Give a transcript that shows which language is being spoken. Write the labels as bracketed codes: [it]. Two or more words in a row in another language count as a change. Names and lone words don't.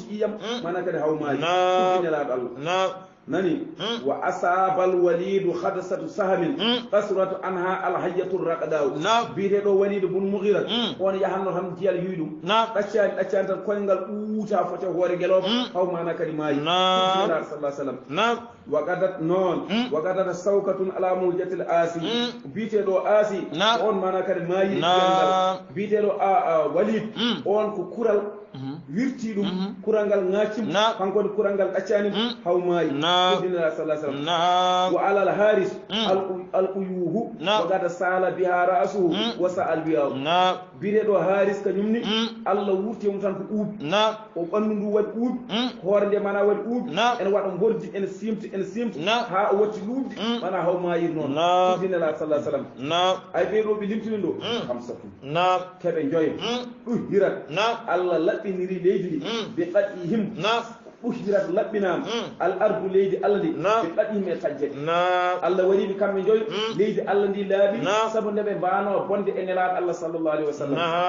[ff] ƴiyam mana kadi haw maayi ujunelaɗo allah nani [ar] وأصاب الوليد خدشة سهم قصرت عنها الحياة [ff] raqadaw biiteɗo walidu bun mughirat on yahanno tan diyal yuydum ɗaccani tan koyngal ɓuuta fote hoore gueloɓe haw mana kadi maayi sallah sallam waqadat noon [ar] ووقعت شوكة على مقعد العاص [ff] biiteɗo asi on mana kadi maayi biiteɗo walid on ko kural wirti ɗum kural ngal ŋaccim kankone kural ngal ɗaccani haw maayi dinaa [ar] صلى الله عليه وسلم وعلى الحارث القيح وغدا سال بها رأسه [ff] wa sa'al biha biredo haris kanyumni allah wurti mum tan ko uub o bandu ndu wadi uub hoorde mana wadi uub en wada gordi en simti ha o watti luubdi mana haw mayir non dinaa [ar] صلى الله عليه وسلم [ff] ay beedo bi limtini do hamsatu kebe joye hirat allah labbiniri leydi be qadihim ɓuhdirat laɓɓinama al ardu leydi allah ndi ɓe ɗaɗime tajjede allah waɗiɓe kamɓe joyi leydi allah ndi laaɓi saabu nde ɓe mbano bonde e nelaɗo allah [ar] صلى الله عليه وسلم